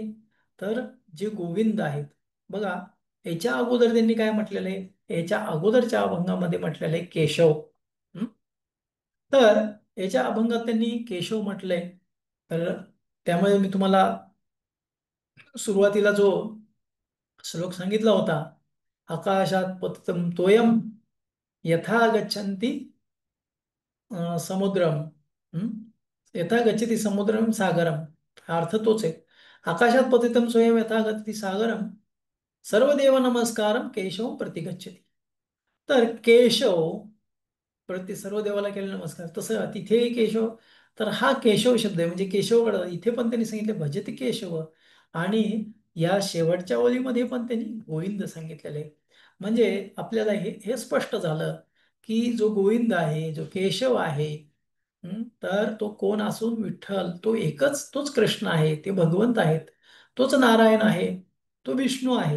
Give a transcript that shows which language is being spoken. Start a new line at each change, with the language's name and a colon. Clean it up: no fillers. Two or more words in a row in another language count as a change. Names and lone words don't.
Marathi: तर जे गोविंद आहेत, बघा, याच्या अगोदर त्यांनी काय म्हटलेलं आहे? याच्या अगोदरच्या अभंगामध्ये म्हटलेलं आहे केशव. हं? तर याच्या अभंगात त्यांनी केशव म्हटलंय. तर त्यामुळे मी तुम्हाला सुरुवातीला जो श्लोक सांगितला होता,
Sanskrit: आकाशात पतितं तोयम यथा गच्छन्ति समुद्रम,
Marathi: हं?
Sanskrit: यथा गच्छति समुद्रम सागरम,
Marathi: हा अर्थ तोच आहे.
Sanskrit: आकाशात पतितं सोयम यथा गच्छति सागरम सर्वदेव नमस्कारम केशव प्रतिगच्छति.
Marathi: तर केशव प्रति सर्व देवाला केले नमस्कार, तसं तिथे केशव. तर हा केशव शब्द आहे, म्हणजे केशवकडे इथे पण त्यांनी सांगितले भजती केशव. आणि या शेवटच्या ओळीमध्ये पण त्यांनी गोविंद सांगितलेले आहे. म्हणजे आपल्याला हे हे स्पष्ट झालं की जो गोविंद आहे, जो केशव आहे, तर तो कोण असून विठ्ठल तो एकच, तोच कृष्ण आहे, ते भगवंत आहेत, तोच नारायण आहे, तो विष्णू आहे.